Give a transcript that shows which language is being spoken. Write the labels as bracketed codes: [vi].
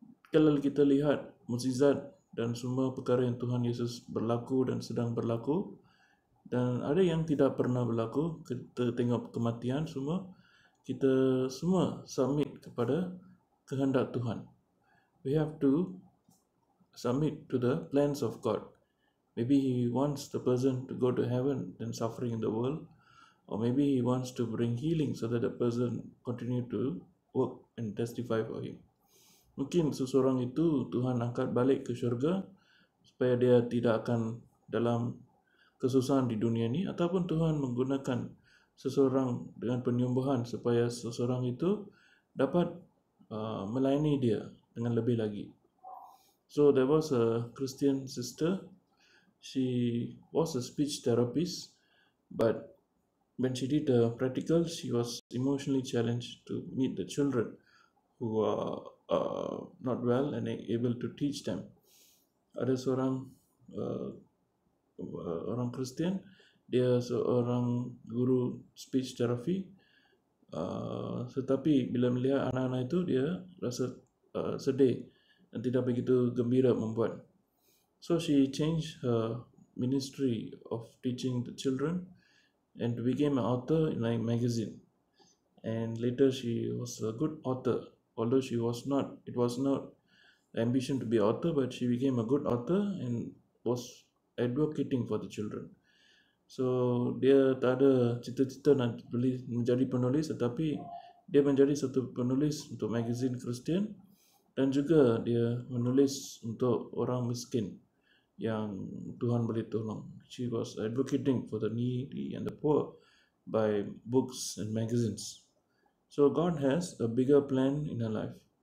[ms] Kalau kita lihat mukjizat dan semua perkara yang Tuhan Yesus berlaku dan sedang berlaku, dan ada yang tidak pernah berlaku, kita tengok kematian semua, kita semua submit kepada kehendak Tuhan. [en] We have to submit to the plans of God. Maybe He wants the person to go to heaven and suffering in the world, or maybe He wants to bring healing so that the person continue to work and testify for Him. [ms] Mungkin seseorang itu Tuhan angkat balik ke syurga supaya dia tidak akan dalam kesusahan di dunia ini, ataupun Tuhan menggunakan seseorang dengan penyembuhan supaya seseorang itu dapat melayani dia dengan lebih lagi. [en] So there was a Christian sister. She was a speech therapist, but when she did the practical, she was emotionally challenged to meet the children who are not well and able to teach them. [ms] Ada seorang orang Kristen, dia seorang guru speech therapy, tetapi bila melihat anak-anak itu dia rasa sedih dan tidak begitu gembira membuat. [en] So she changed her ministry of teaching the children and became an author in a magazine. And later she was a good author. Although it was not ambition to be an author, but she became a good author and was advocating for the children. [ms] So dia tak ada cita-cita nak menjadi penulis, tetapi dia menjadi satu penulis untuk magazine Kristian, dan juga dia menulis untuk orang miskin yang Tuhan boleh tolong. [en] She was advocating for the needy and the poor by books and magazines. So God has a bigger plan in her life.